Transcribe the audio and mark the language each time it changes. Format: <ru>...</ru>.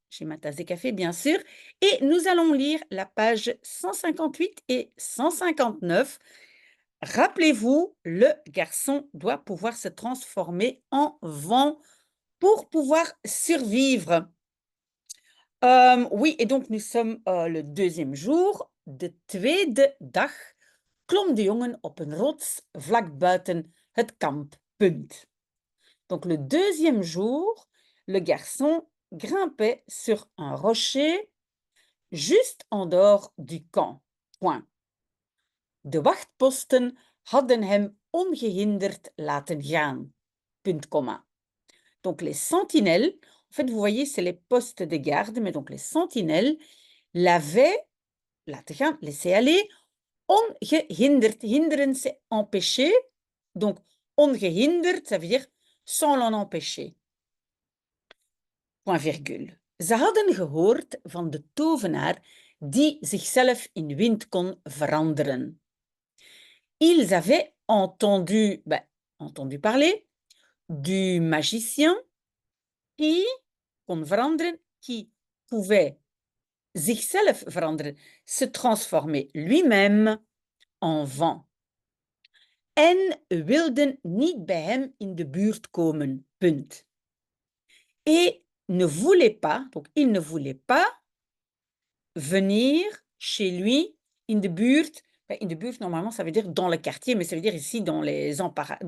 <fr>J'ai ma tasse de café, bien sûr, et nous allons lire la page 158 et 159. Rappelez-vous, le garçon doit pouvoir se transformer en vent pour pouvoir survivre. Oui, et donc nous sommes le deuxième jour.</fr> <nl>De tweede dag klom de jongen op een rots vlak buiten het kamp. Punt.</nl> <fr>Donc le deuxième jour, le garçon grimpait sur un rocher juste en dehors du camp. Point.</fr> <nl>De wachtposten hadden hem ongehinderd laten gaan. Punt, comma.</nl> <fr>Donc les sentinelles, en fait, vous voyez, c'est les postes de garde, mais donc les sentinelles l'avaient</fr> <nl>laten gaan,</nl> <fr>laissé aller, ongehinderd. Hinderen, c'est empêcher. Donc ongehinderd, ça veut dire sans l'en empêcher. Point virgule.</fr> <nl>Ze hadden gehoord van de tovenaar die zichzelf in wind kon veranderen.</nl> <fr>Ils avaient entendu parler du magicien qui</fr> <nl>kon veranderen,</nl> <fr>qui pouvait</fr> <nl>zichzelf veranderen,</nl> <fr>se transformer lui-même en vent.</fr> <nl>En wilden niet bij hem in de buurt komen. Punt.</nl> <fr>Et ne voulait pas, donc il ne voulait pas venir chez lui</fr> <nl>in de buurt. In de buurt,</nl> <fr>normalement, ça veut dire dans le quartier, mais ça veut dire ici dans les environs.</fr>